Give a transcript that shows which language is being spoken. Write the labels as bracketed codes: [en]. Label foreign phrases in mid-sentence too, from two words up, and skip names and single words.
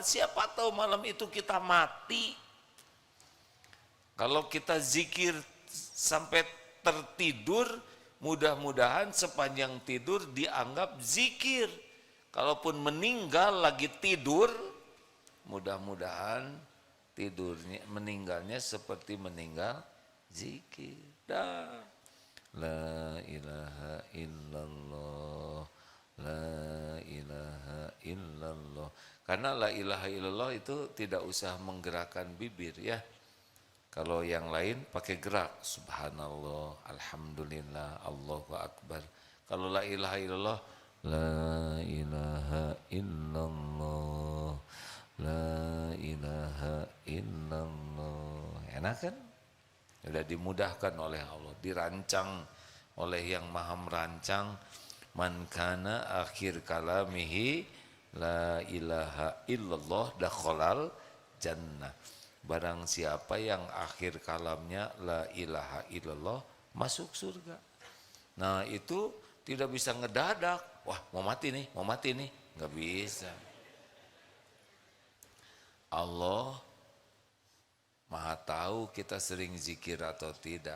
[id] Siapa tahu malam itu kita mati. Kalau kita zikir sampai tertidur, mudah-mudahan sepanjang tidur dianggap zikir. Kalaupun meninggal lagi tidur, mudah-mudahan tidurnya meninggalnya seperti meninggal zikir. Dah. [ar] لا إله إلا الله، لا إله إلا الله. [id] Karena [ar] لا إله إلا الله [id] itu tidak usah menggerakkan bibir ya. Kalau yang lain pakai gerak, [ar] سبحان الله، الحمد لله، الله أكبر. Kalau لا إله إلا الله، لا إله إلا الله، لا إله إلا الله. [id] Enak kan? Sudah dimudahkan oleh Allah, dirancang oleh yang maha merancang. [ar] من كان آخر كلامه لا إله إلا الله دخل الجنة. [id] Barang siapa yang akhir kalamnya [ar] لا إله إلا الله [id] masuk surga. Nah itu tidak bisa ngedadak. Wah mau mati nih, nggak bisa. Allah Maha tahu kita sering zikir atau tidak.